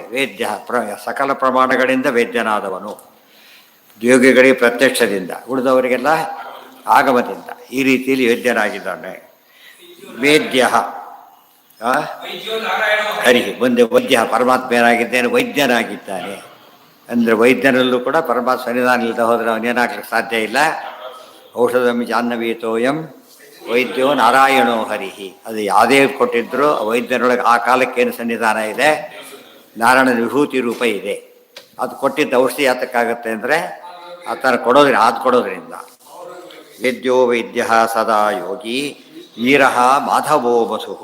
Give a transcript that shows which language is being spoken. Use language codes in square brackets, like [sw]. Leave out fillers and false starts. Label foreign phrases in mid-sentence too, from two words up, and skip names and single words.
[kn] ವೇದ್ಯ ಸಕಲ ಪ್ರಮಾಣಗಳಿಂದ ವೇದ್ಯನಾದವನು. ಯೋಗಿಗಳಿಗೆ ಪ್ರತ್ಯಕ್ಷದಿಂದ, ಉಳಿದವರಿಗೆಲ್ಲ ಆಗಮದಿಂದ. ಈ ರೀತಿಯಲ್ಲಿ ವೇದ್ಯನಾಗಿದ್ದಾನೆ. ವೇದ್ಯ ಹರಿ ಮುಂದೆ ವೈದ್ಯ ಪರಮಾತ್ಮ ಏನಾಗಿದ್ದಾನೆ? ವೈದ್ಯನಾಗಿದ್ದಾನೆ. ಅಂದರೆ ವೈದ್ಯನಲ್ಲೂ ಕೂಡ ಪರಮಾತ್ಮ ಸನ್ನಿಧಾನ ಇಲ್ಲದೆ ಹೋದರೆ ಅವನೇನಾಗ್ಲಿಕ್ಕೆ ಸಾಧ್ಯ ಇಲ್ಲ. [sa] ಔಷಧಂ ಜಾಹ್ನವೀತೋಯಂ ವೈದ್ಯೋ ನಾರಾಯಣೋ ಹರಿಹಿ. [kn] ಅದು ಯಾವುದೇ ಕೊಟ್ಟಿದ್ದರೂ ವೈದ್ಯನೊಳಗೆ ಆ ಕಾಲಕ್ಕೇನು ಸನ್ನಿಧಾನ ಇದೆ? ನಾರಾಯಣನ ವಿಭೂತಿ ರೂಪ ಇದೆ. ಅದು ಕೊಟ್ಟಿದ್ದ ಔಷಧಿ ಯಾತಕ್ಕಾಗತ್ತೆ ಅಂದರೆ ಆ ಥರ ಕೊಡೋದ್ರಿಂದ. [sa] ವೇದ್ಯೋ ವೈದ್ಯ ಸದಾ ಯೋಗಿ ವೀರಃ ಮಾಧವೋ ಮಧುಃ.